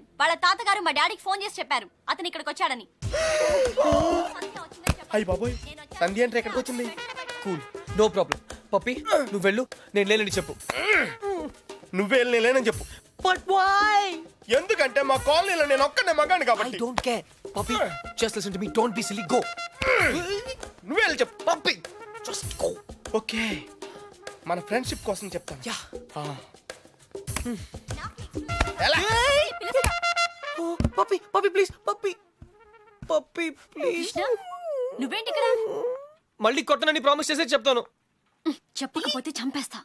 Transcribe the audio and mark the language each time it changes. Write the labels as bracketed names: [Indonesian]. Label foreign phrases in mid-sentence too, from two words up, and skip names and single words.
[Telugu] వాళ్ళ తాతగారు మా డాడీకి ఫోన్ చేసి చెప్పారు అతను ఇక్కడికి వచ్చాడని. అయ్య బాబోయ్, సంధ్య అంటే ఎక్కడికి వచ్చింది? [English] Cool, no problem. [Telugu] పప్పి, నువ్వు వెళ్ళు, నేను లేనని చెప్పు. నువ్వే లేనని చెప్పు. [English] But why? [Telugu] ఎందుకంటే మా కాలనీలో నేను ఒక్కనే మగాను కాబట్టి. [English] I don't care. Papi, just listen to me. Don't be silly. Go. [Telugu] నువ్వే వెళ్ళి చెప్పు. [English] Papi, just go. [Telugu] ఓకే, మన ఫ్రెండ్షిప్ కోసం చెప్తాను. [English] Yeah. [Telugu] ఎలా? [English] Oh, Papi, Papi, please. Papi. Papi, please. [Telugu] నువ్వేంటి ఇక్కడ? మళ్ళీ కొట్టనని ప్రామిస్ చేసే చెప్తాను. చెప్పకపోతే చంపేస్తా.